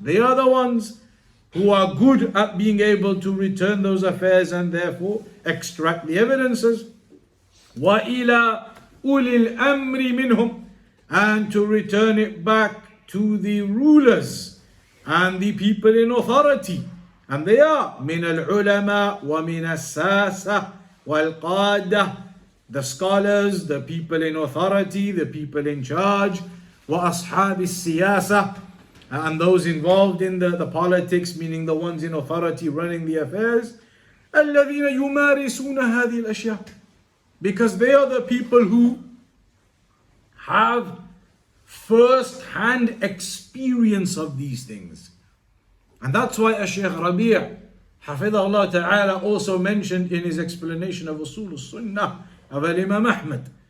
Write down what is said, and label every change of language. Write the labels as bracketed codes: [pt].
[en] They are the ones who are good at being able to return those affairs and therefore extract the evidences. [ar] وَإِلَى أُولِي الْأَمْرِ مِنْهُمْ. [en] And to return it back to the rulers and the people in authority. And they are [ar] من العلماء ومن الساسة والقادة. [en] The scholars, the people in authority, the people in charge. [ar] وأصحاب السياسة. [en] And those involved in the politics, meaning the ones in authority running the affairs. [ar] الذين يمارسون هذه الأشياء. [en] Because they are the people who have first-hand experience of these things. And that's why Shaykh Rabi' Hafidhahullah ta'ala also mentioned in his explanation of Usul-Sunnah of Imam Ahmad.